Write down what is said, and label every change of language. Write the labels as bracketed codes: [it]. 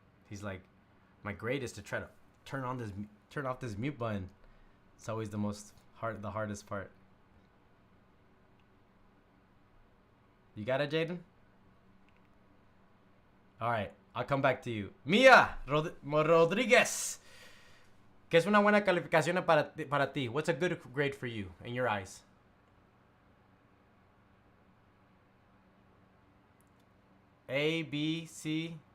[en] He's like, my grade is to try to turn off this mute button. It's always the hardest part. You got it, Jaden? All right, I'll come back to you. Mia Rodriguez. [es] ¿Qué es una buena calificación para ti? [en] What's a good grade for you in your eyes? A, B, C.